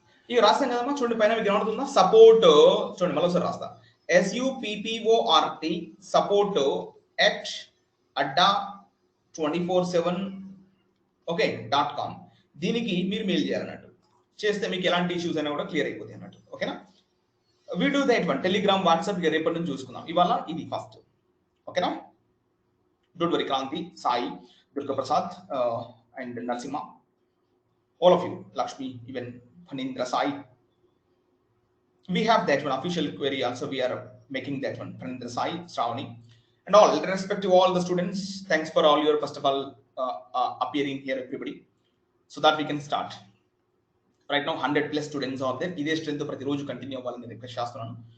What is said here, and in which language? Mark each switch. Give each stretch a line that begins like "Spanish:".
Telugu: ఇక రాస్తాం కదమ్మా, చూడండి పైన మీకు ఏమవుతుందా, సపోర్ట్. చూడండి మళ్ళీ ఒకసారి రాస్తా, SUPPORT support@24/7 ఓకే .com. దీనికి మీరు మెయిల్ చేయాలన్నట్టు. చేస్తే మీకు ఎలాంటి ఇష్యూస్ అయినా కూడా క్లియర్ అయిపోతాయి అన్నట్టు. ఓకేనా? Video that one Telegram, WhatsApp రేపటి నుంచి చూసుకుందాం. ఇవాళ ఇది ఫస్ట్. ఓకేనా?
English: Don't worry, Kranthi, Sai, Durga Prasad and Narasimha, all of you, Lakshmi, even Phanindra, Sai, we have that one official query also. We are making that one. Phanindra, Sai, Shravani, and all respective all the students. Thanks for all your first of all appearing here, everybody, so that we can start. Right now 100+ students are there.
Telugu: ఇదే strength ప్రతి రోజు continue అవ్వాలని request చేస్తున్నాను.